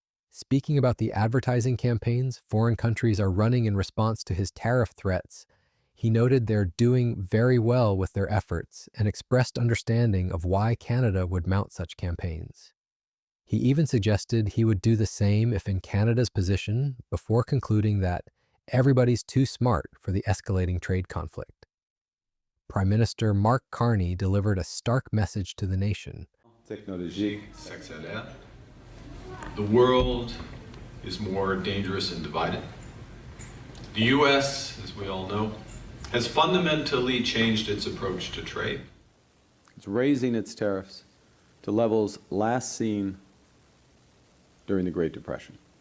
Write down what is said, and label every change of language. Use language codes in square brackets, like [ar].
[en] Speaking about the advertising campaigns foreign countries are running in response to his tariff threats, he noted they're doing very well with their efforts and expressed understanding of why Canada would mount such campaigns. He even suggested he would do the same if in Canada's position, before concluding that everybody's too smart for the escalating trade conflict. Prime Minister Mark Carney delivered a stark message to the nation. [fr] Technologique s'accélère. [en] The world is more dangerous and divided. The U.S., as we all know, has fundamentally changed its approach to trade. It's raising its tariffs to levels last seen during the Great Depression.